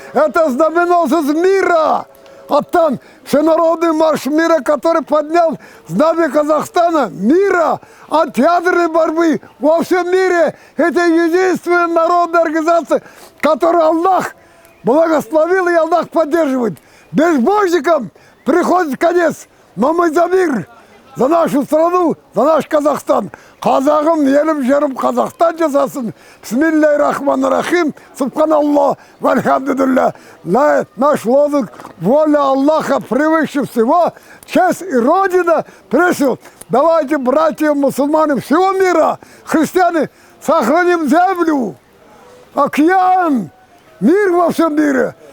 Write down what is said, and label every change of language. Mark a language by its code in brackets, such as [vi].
[ru] Это знаменосец мира. Оттан всенародный марш мира, который поднял знамя Казахстана, мира, от ядерной борьбы во всем мире. Это единственная народная организация, которую Аллах благословил и Аллах поддерживает. Безбожникам приходит конец, но мы за мир, за нашу страну, за наш Казахстан. [kk] Қазағым, елім, жерім Қазақстан жасасын. [ar] Бисмиллахир-рахманир-рахим. Субханаллах, вальхамдулилля. [ru] Наш лозунг воля Аллаха превыше всего. Честь и Родина прежде всего. Давайте, братья мусульмане всего мира, христиане, сохраним землю, океан, мир во всем мире.